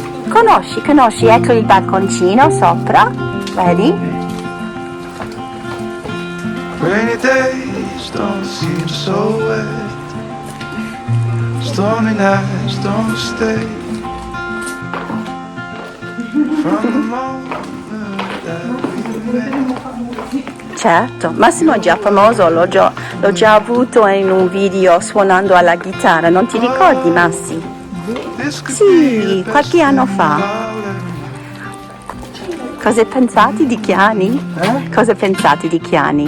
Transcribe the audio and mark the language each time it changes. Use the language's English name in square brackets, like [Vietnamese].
[Italian] Conosci, ecco il balconcino sopra. Vedi? [English] Rainy days don't seem so wet. Stormy nights don't stay. From the moment that we met. [Italian] Certo, Massimo è già famoso, l'ho già avuto in un video suonando alla chitarra, non ti ricordi, Massi? Sì, qualche anno fa. Cosa pensate di Chiani? Cosa pensate di Chiani?